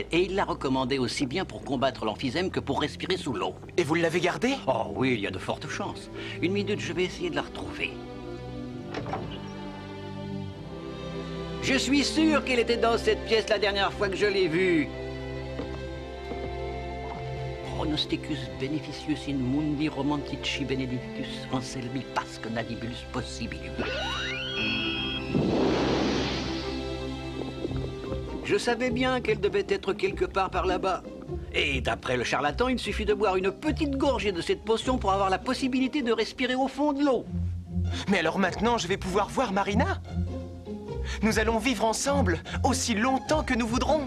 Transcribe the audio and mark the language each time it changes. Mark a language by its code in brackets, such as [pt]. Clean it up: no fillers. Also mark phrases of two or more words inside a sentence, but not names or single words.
[fr] Et il l'a recommandée aussi bien pour combattre l'emphysème que pour respirer sous l'eau. Et vous l'avez gardée? Oh oui, il y a de fortes chances. Une minute, je vais essayer de la retrouver. Je suis sûr qu'elle était dans cette pièce la dernière fois que je l'ai vue. [la] Pronosticus beneficius in mundi romantici benedictus anselmi pasque nadibulus possibilium. [fr] Je savais bien qu'elle devait être quelque part par là-bas. Et d'après le charlatan, il suffit de boire une petite gorgée de cette potion pour avoir la possibilité de respirer au fond de l'eau. Mais alors maintenant, je vais pouvoir voir Marina? Nous allons vivre ensemble aussi longtemps que nous voudrons.